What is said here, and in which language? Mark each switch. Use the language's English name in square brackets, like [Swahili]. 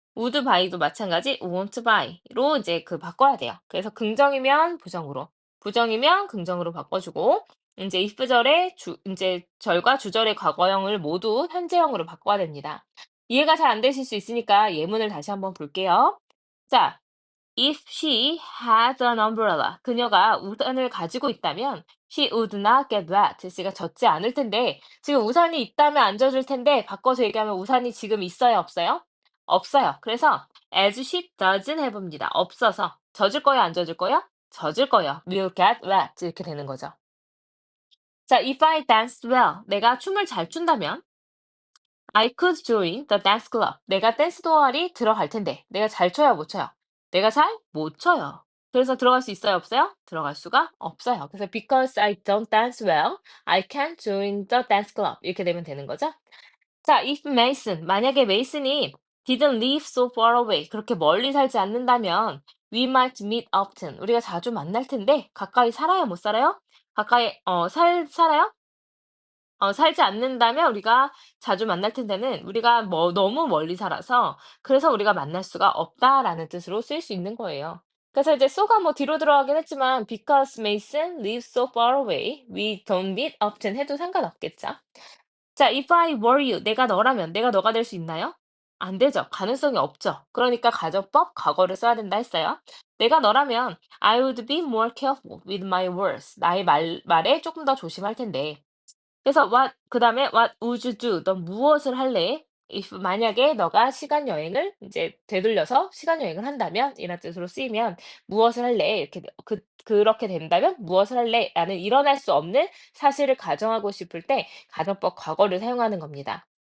[English] would buy [Korean] 도 마찬가지 [English] won't buy [Korean] 로 이제 그 바꿔야 돼요. 그래서 긍정이면 부정으로, 부정이면 긍정으로 바꿔주고 이제 if절의 이제 절과 주절의 과거형을 모두 현재형으로 바꿔야 됩니다. 이해가 잘 안 되실 수 있으니까 예문을 다시 한번 볼게요. [English] 자, If she had an umbrella, [Korean] 그녀가 우산을 가지고 있다면 [English] she would not get wet. [Korean] 씨가 젖지 않을 텐데 지금 우산이 있다면 안 젖을 텐데 바꿔서 얘기하면 우산이 지금 있어요, 없어요? 없어요. 그래서 [English] as she doesn't have입니다. [Korean] 없어서 젖을 거야, 안 젖을 거야? 젖을 거예요. [English] will get wet [Korean] 이렇게 되는 거죠. [English] 자, if I danced well, [Korean] 내가 춤을 잘 춘다면 [English] I could join the dance club. [Korean] 내가 댄스 동아리 들어갈 텐데. 내가 잘 춰요, 못 춰요? 내가 잘 못 춰요. 그래서 들어갈 수 있어요, 없어요? 들어갈 수가 없어요. 그래서 [English] because I don't dance well, I can't join the dance club. [Korean] 이렇게 되면 되는 거죠. [English] 자, if Mason, [Korean] 만약에 메이슨이 [English] didn't live so far away, [Korean] 그렇게 멀리 살지 않는다면 [English] we might meet often. [Korean] 우리가 자주 만날 텐데 가까이 살아요, 못 살아요? 가까이 살아요? 살지 않는다면 우리가 자주 만날 텐데는 우리가 뭐 너무 멀리 살아서 그래서 우리가 만날 수가 없다라는 뜻으로 쓰일 수 있는 거예요. 그래서 이제 so가 뭐 뒤로 들어가긴 했지만 [English] because Mason lives so far away, we don't meet often [Korean] 해도 상관없겠죠. 자, [English] if I were you, [Korean] 내가 너라면 내가 너가 될 수 있나요? 안 되죠. 가능성이 없죠. 그러니까 가정법 과거를 써야 된다 했어요. 내가 너라면 [English] I would be more careful with my words. [Korean] 나의 말에 조금 더 조심할 텐데. 그래서 그다음에 [English] what would you do? [Korean] 넌 무엇을 할래? if 만약에 너가 시간 여행을 이제 되돌려서 시간 여행을 한다면 이런 뜻으로 쓰이면 무엇을 할래? 이렇게 그렇게 된다면 무엇을 할래?라는 일어날 수 없는 사실을 가정하고 싶을 때 가정법 과거를 사용하는 겁니다.